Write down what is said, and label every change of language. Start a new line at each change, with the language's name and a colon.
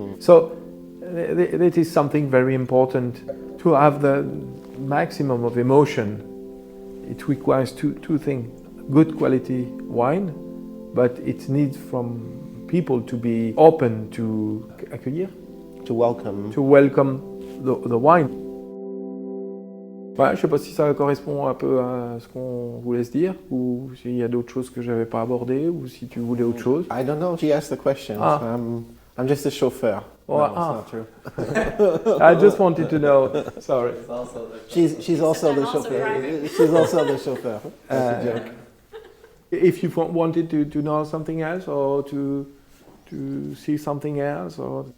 English: So that is something very important to have the maximum of emotion. It requires two things: good quality wine, but it needs from people to be open to accueillir, to welcome the wine.
French: Voilà, je ne sais pas si ça correspond un peu à ce qu'on voulait se dire, ou s'il y a d'autres choses que je n'avais pas abordées, ou si tu voulais autre chose.
English: I don't know. She asked the question. I'm just a chauffeur. Oh, no, it's not true. I just wanted to know. Sorry. She's also the chauffeur. She's also the chauffeur. That's a joke. If you wanted to know something else or to see something else, or